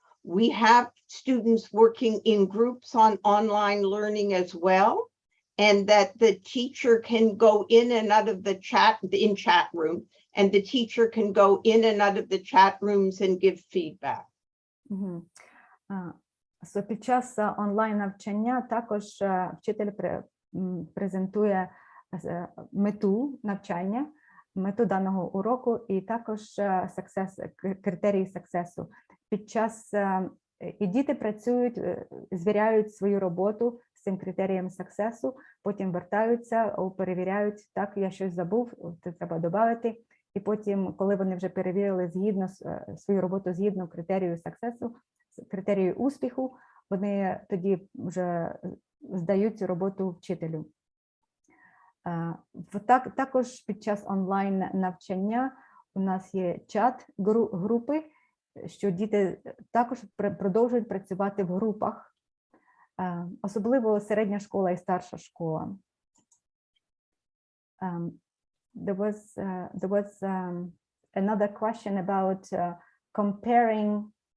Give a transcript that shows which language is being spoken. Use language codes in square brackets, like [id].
[en] We have students working in groups on online learning as well, and that the teacher can go in and out of the chat room, and the teacher can go in and out of the chat rooms and give feedback. [uk] So під час онлайн навчання також вчитель презентує мету навчання, мету даного уроку і також критерії сексесу. Під час і діти працюють, звіряють свою роботу з цим критерієм сексесу, потім вертаються, перевіряють, так, я щось забув, це треба додати. І потім, коли вони вже перевірили свою роботу згідно критерію сексесу, критерію успіху, вони тоді вже здають цю роботу вчителю. Також під час онлайн навчання у нас є чат-групи, що діти також продовжують працювати в групах, особливо середня школа і старша школа. [en] There was another question about comparing.